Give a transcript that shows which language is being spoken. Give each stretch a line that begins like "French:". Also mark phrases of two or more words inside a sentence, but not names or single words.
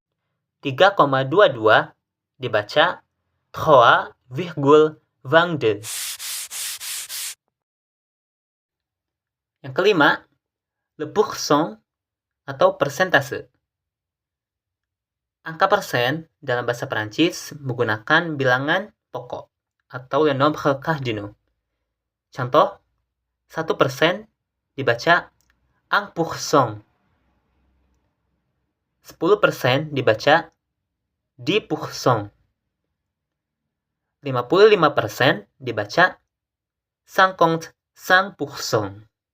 Indonesian: 3,22 dibaca 3,22. Yang kelima,
French: le pourcent
Indonesian: atau persentase. Angka persen dalam bahasa Perancis menggunakan bilangan pokok atau
French: les nombres cardinaux.
Indonesian: Contoh, 1% dibaca 1%. 10% dibaca 10%. 55% dibaca 55%.